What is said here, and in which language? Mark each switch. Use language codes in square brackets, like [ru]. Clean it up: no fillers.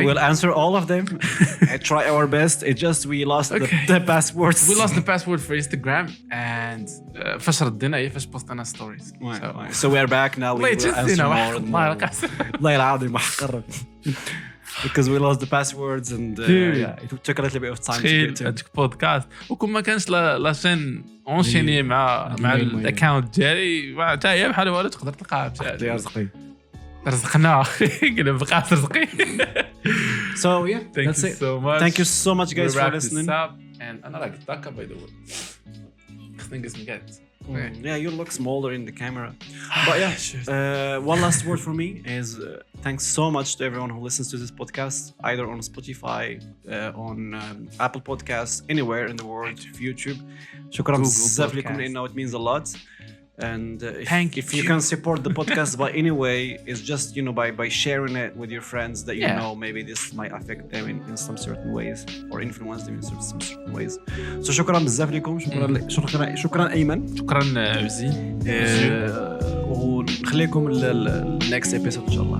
[en] we will answer all of them. I try our best. It just we lost the passwords. We lost the password for Instagram and [ar] فاش ردينا فاش بوستنا ستوريز. [en] So we're back now. We will answer more. [ar] الله العظيم ما حقرب. [en] Because we lost the passwords and it took a little bit of time to get to. [ar] هذاك بودكاست وكون ما كانش لا شين اونشيني مع الاكونت ديالي حتى هي بحال والو تقدر تلقاها يا رزقي رزقنا قلنا بقى رزقي. [en] So yeah, thank that's you it. so much. Thank you so much guys for listening. And [ar] انا راك داكا [en] by the way. [ar] خصني نقسم قاعد. [en] Yeah, you look smaller in the camera. But yeah, one last word for me is thanks so much to everyone who listens to this podcast, either on Spotify, on Apple Podcasts, anywhere in the world, YouTube. [ar] شكرا بزاف لكم لأنه [en] it means a lot. And if you can support the podcast by any way, it's just by sharing it with your friends that you know maybe this might affect them in some certain ways or influence them in some certain ways. [ar] So شكرا بزاف لكم. شكرا أيمن. شكرا عزين. ونخليكم [en] next episode [ar] إن شاء الله.